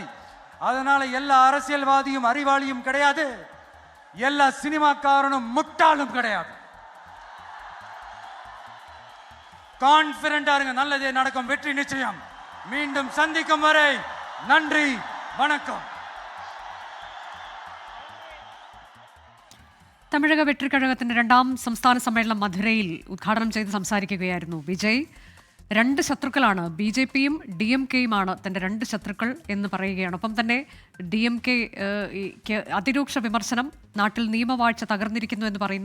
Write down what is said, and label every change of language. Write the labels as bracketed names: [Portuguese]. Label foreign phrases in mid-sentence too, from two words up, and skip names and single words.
[Tamil] அதனால எல்லா அரசியல்வாதியும் அறிவாளியும் கிடையாது, எல்லா சினிமாக்காரனும் முட்டாளும் கிடையாது. கான்பிடண்டா இருங்க, நல்லதே நடக்கும், வெற்றி நிச்சயம். மீண்டும் சந்திக்கும் வரை நன்றி, வணக்கம். [Malayalam] തമിഴക വെട്രിക്കഴകത്തിന്റെ രണ്ടാം സംസ്ഥാന സമ്മേളനം മധുരയിൽ ഉദ്ഘാടനം ചെയ്ത് സംസാരിക്കുകയായിരുന്നു വിജയ്. 2 ശത്രുക്കളാണ്, BJP-യും DMK-യുമാണ് തൻ്റെ 2 ശത്രുക്കൾ എന്ന് പറയുകയാണ്. ഒപ്പം തന്നെ DMK അതിരൂക്ഷ വിമർശനം, നാട്ടിൽ നിയമവാഴ്ച തകർന്നിരിക്കുന്നു എന്ന് പറയുന്നു.